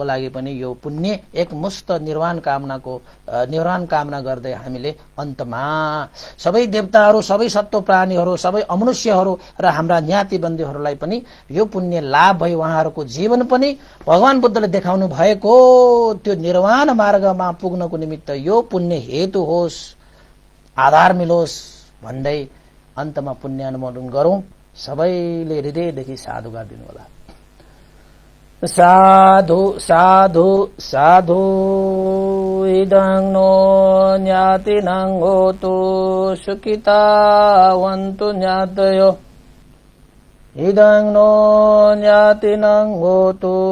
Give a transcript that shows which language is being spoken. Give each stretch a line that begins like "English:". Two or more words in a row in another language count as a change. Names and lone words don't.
Nepali: लागि पनि यो पुण्य एकमुष्ट निर्वाण कामना गर्दै हामीले अन्तमा सबै देवताहरू, सबै सत्व प्राणीहरू, सबै अमनुष्यहरू र हाम्रा ज्ञाति बन्धुहरूलाई पनि यो पुण्य लाभ भई उहाँहरूको जीवन पनि भगवान बुद्धले देखाउनु भएको त्यो निर्वाण मार्गमा पुग्नको निमित्त यो पुण्य हेतु होस्, आधार मिलोस् भन्दै अन्तमा पुण्यानुमोदन गरौं। सबैले हृदयदेखि साधुवाद दिनु होला।
Pali: साधु साधु साधु इदं नो ज्ञातिनं होतु सुखिता वन्तु ज्ञातयो इदं नो ज्ञातिनं होतु